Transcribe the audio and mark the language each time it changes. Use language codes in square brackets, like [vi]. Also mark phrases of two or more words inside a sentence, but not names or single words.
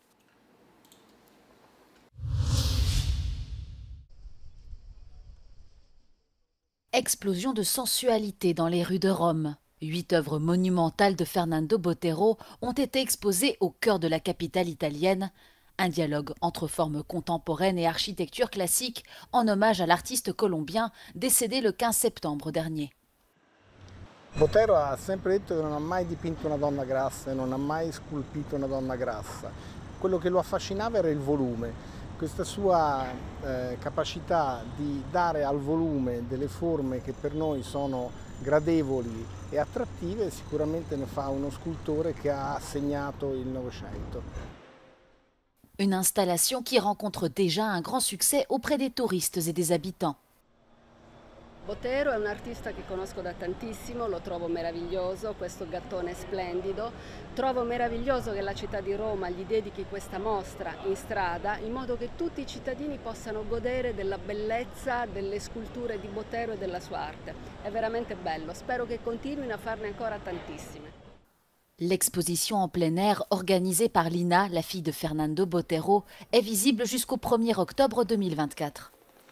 [fr] Explosion de sensualité dans les rues de Rome. 8 œuvres monumentales de Fernando Botero ont été exposées au cœur de la capitale italienne. Un dialogue entre formes contemporaines et architecture classique en hommage à l'artiste colombien décédé le 15 septembre dernier. [it] Botero ha sempre detto che non ha mai dipinto una donna grassa e non ha mai sculpito una donna grassa. Quello che lo affascinava era il volume. Questa sua capacità di dare al volume delle forme che per noi sono gradevoli et attrattive sicuramente ne fa uno scultore che ha segnato il Novecento. [fr] Une installation qui rencontre déjà un grand succès auprès des touristes et des habitants. [it] Botero è un artista che conosco da tantissimo, lo trovo meraviglioso, questo gattone splendido. Trovo meraviglioso che la città di Roma gli dedichi questa mostra in strada in modo che tutti i cittadini possano godere della bellezza delle sculture di Botero e della sua arte. È veramente bello, spero che continuino a farne ancora tantissime. [fr] L'exposition en plein air organisée par Lina, la fille de Fernando Botero, est visible jusqu'au 1er octobre 2024.